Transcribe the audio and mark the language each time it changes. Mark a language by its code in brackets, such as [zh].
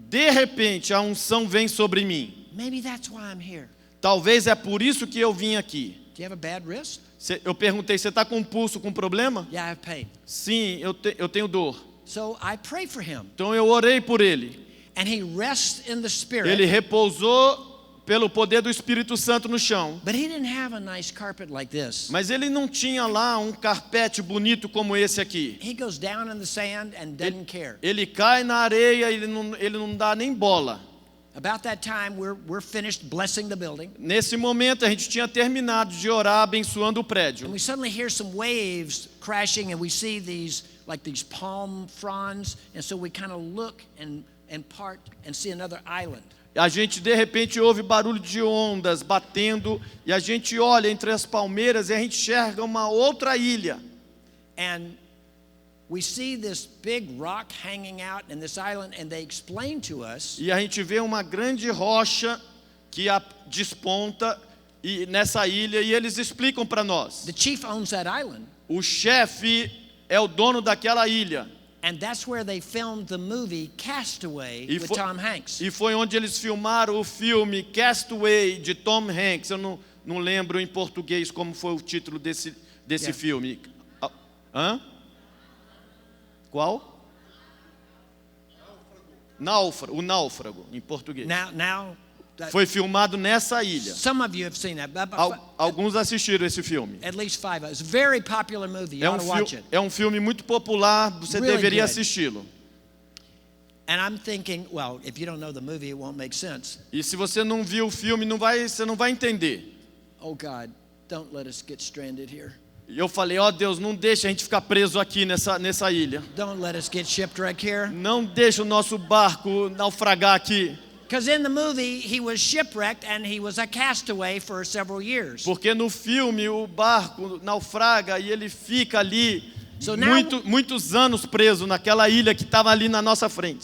[pt] De repente a unção vem sobre mim. [en] Maybe that's why I'm here. [pt] Talvez é por isso que eu vim aqui. [en] Do you have a bad wrist? [pt] Eu perguntei, você está com um pulso com problema? [en] Yeah, I have pain. [pt] Sim, eu tenho dor. [en] So I pray for him. [pt] Então eu orei por ele. [en] And he rests in the spirit. [pt] Ele repousou pelo poder do Espírito Santo no chão. [en] But he didn't have a nice carpet like this. [pt] Mas ele não tinha lá um carpete bonito como esse aqui. [en] He goes down in the sand and doesn't care. [pt] Ele cai na areia e ele não dá nem bola. [en] About that time, we're finished blessing the building. [pt] Nesse momento, a gente tinha terminado de orar abençoando o prédio. [en] And we suddenly hear some waves crashing and we see these palm fronds. And so we kind of look and part and see another island. [pt] A gente de repente ouve barulho de ondas batendo e a gente olha entre as palmeiras e a gente enxerga uma outra ilha. [en] And we see this big rock hanging out in this island and they explain to us. [pt] E a gente vê uma grande rocha que desponta nessa ilha e eles explicam para nós. [en] The chief owns that island. [pt] O chefe é o dono daquela ilha. [en] And that's where they filmed the movie Castaway with Tom Hanks. [pt] E foi onde eles filmaram o filme Castaway de Tom Hanks. Eu não lembro em português como foi o título desse filme. Hã? Qual? Náufrago. O Náufrago em português. [en] Now [pt] foi filmado nessa ilha. [en] Some of you have seen that. [pt] Alguns assistiram esse filme. [en] At least 5. It's a very popular movie. You ought to watch it. [pt] É um filme muito popular, você [en] Really [pt] deveria [en] good. [pt] assisti-lo. [en] And I'm thinking, well, if you don't know the movie, it won't make sense. [pt] E se você não viu o filme, você não vai entender. [en] Oh God, don't let us get stranded here. [pt] E eu falei, Deus, não deixa a gente ficar preso aqui nessa ilha. [en] Don't let us get shipwrecked here. [pt] Não deixa o nosso barco naufragar aqui. [en] Because in the movie, he was shipwrecked and he was a castaway for several years. [pt] Porque no filme o barco naufraga e ele fica ali [en] So now, [pt] muitos anos preso naquela ilha que estava ali na nossa frente.